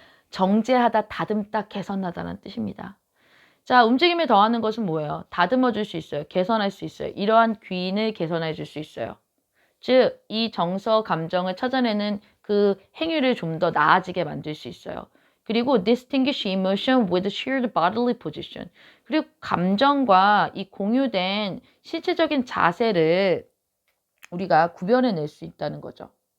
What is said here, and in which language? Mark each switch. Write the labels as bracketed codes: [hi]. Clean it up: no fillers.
[ko] 정제하다, 다듬다, 개선하다는 뜻입니다. 자, 움직임에 더하는 것은 뭐예요? 다듬어 줄 수 있어요. 개선할 수 있어요. 이러한 귀인을 개선해 줄 수 있어요. 즉, 이 정서 감정을 찾아내는 그 행위를 좀 더 나아지게 만들 수 있어요. 그리고 [en] distinguish emotion with shared bodily position. [ko] 그리고 감정과 이 공유된 실체적인 자세를 우리가 구별해낼 수 있다는 거죠.